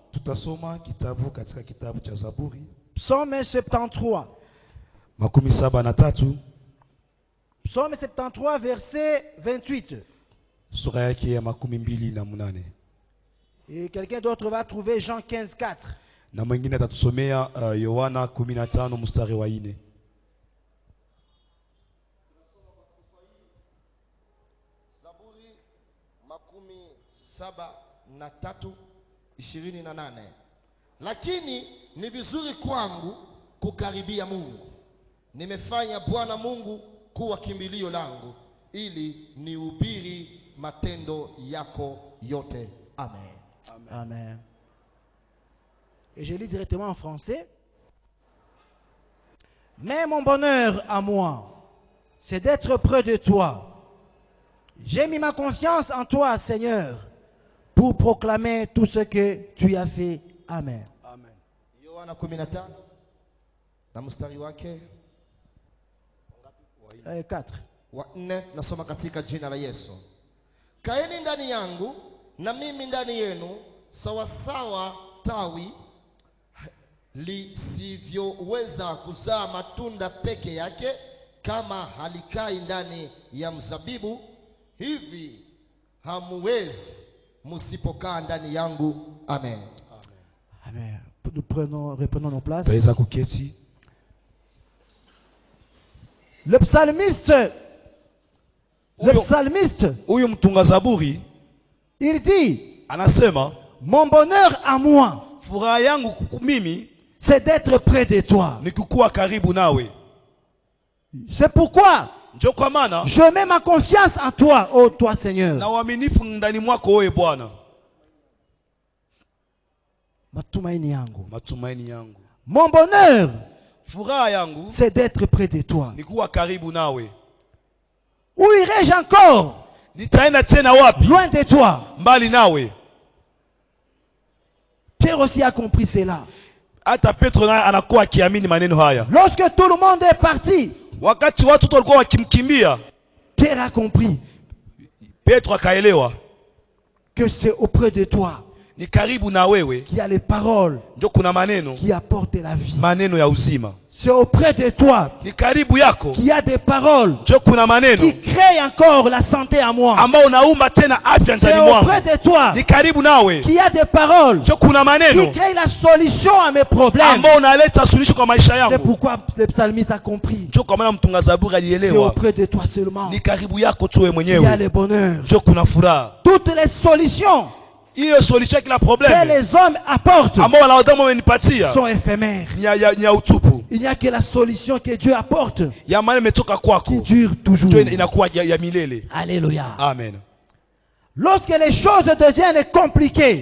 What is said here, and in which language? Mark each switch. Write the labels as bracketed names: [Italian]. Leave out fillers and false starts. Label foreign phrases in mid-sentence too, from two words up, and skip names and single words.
[French] Psaume 73. Psaume 73, verset 28. Et quelqu'un d'autre va trouver Jean 15, 4. [Swahili] Na mwingine atatusomea Yohana 15 mstari wa 4. Zaburi 73:28. Lakini ni vizuri kwangu kukaribia Mungu. Nimefanya Bwana Mungu kuwa kimbilio langu ili nihubiri matendo yako yote. Amen. Amen. Amen. [French] Et je lis directement en français. Mais mon bonheur à moi, c'est d'être près de toi. J'ai mis ma confiance en toi, Seigneur, pour proclamer tout ce que tu as fait. Amen. [Swahili] Amen. Yohana 15 na mstari wake 4. Wa 4 nasoma katika jina la Yesu. Kaeni ndani yangu na mimi ndani yenu, sawa sawa tawi lisivyoweza kuzaa matunda peke yake kama halikai ndani ya mzabibu, hivi hamuwezi msipokaa ndani yangu. Amen. Amen. [French] Nous reprenons nos places. Le psalmiste, [Swahili] huyu mtunga zaburi, [French] il dit, [Swahili] anasema, [French] mon bonheur à moi, [Swahili] furaha yangu mimi, [French] c'est d'être près de toi. [Swahili] ni kukuwa karibu nawe. [French] C'est pourquoi [Swahili] Ndio kwa maana [French] je mets ma confiance en toi, ô toi Seigneur. [Swahili] na uaminifu ndani mwako wewe Bwana. Matumaini yangu. Matumaini yangu. [French] Mon bonheur, [Swahili] furaha yangu, [French] c'est d'être près de toi. [Swahili] ni kuwa karibu nawe. [French] Où irai-je encore? [Swahili] Nitaenda tena wapi? [French] Loin de toi. [Swahili] Mbali nawe. [French] Pierre aussi a compris cela. [Swahili] Hata Petro naye anakuwa akiamini maneno haya. [French] Lorsque tout le monde est parti, [Swahili] wakati watu walikuwa wakimkimbia, [French] Pierre a compris [Swahili] Petro akaelewa [French] que c'est auprès de toi [Swahili] ni karibu na wewe [French] qu'il y a les paroles [Swahili] ndio kuna maneno [French] qui apportent la vie. [Swahili] Maneno ya uzima. [French] C'est auprès de toi [Swahili] ni karibu yako [French] qu'il y a des paroles [Swahili] ndio kuna maneno [French] qui créent encore la santé à moi. [Swahili] ambao unaumba tena afya ndani mwangu. [French] C'est auprès de toi [Swahili] ni karibu nawe [French] qu'il y a des paroles [Swahili] ndio kuna maneno [French] qui créent la solution à mes problèmes. [Swahili] ambao unaleta suluhisho kwa maisha yangu. [French] C'est pourquoi le psalmiste a compris. [Swahili] Ndio kwa maana mtunga zaburi alielewa. [French] C'est auprès de toi seulement. [Swahili] Ni karibu yako tu wewe mwenyewe. [French] Il y a le bonheur. [Swahili] Ndio kuna furaha. [French] Toutes les solutions [Swahili] Iyo solution kila problème [French] que les hommes apportent sont éphémères. Il n'y a que la solution que Dieu apporte qui dure toujours. Alléluia. Amen. Lorsque les choses deviennent compliquées,